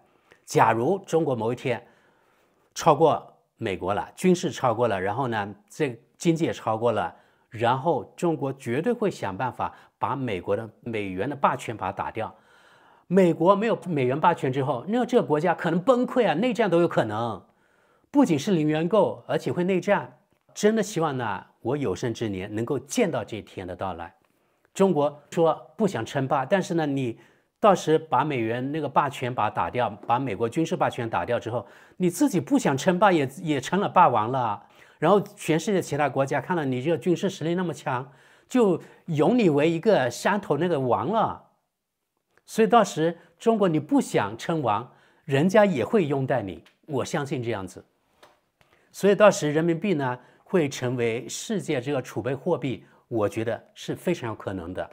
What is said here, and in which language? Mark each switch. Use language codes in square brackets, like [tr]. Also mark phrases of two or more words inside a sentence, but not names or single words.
[zh] 假如中國某一天超過美國了，軍事超過了，然後呢，這經濟也超過了，然後中國絕對會想辦法把美元的霸權把它打掉， 美國沒有美元霸權之後，那這個國家可能崩潰啊，內戰都有可能。不僅是零元购，而且會內戰。真的希望呢，我有生之年能夠見到這一天的到來。中國說不想称霸，但是呢，你到時把美元那個霸權把它打掉，把美国軍事霸权打掉之後，你自己不想称霸也成了霸王了。然後全世界其他國家看到你這個軍事實力那麼強，就擁你為一個山頭那個王了。所以到時中國你不想稱王，人家也會擁戴你，我相信這樣子。所以到時人民幣呢會成為世界這個儲備貨幣，我覺得是非常有可能的。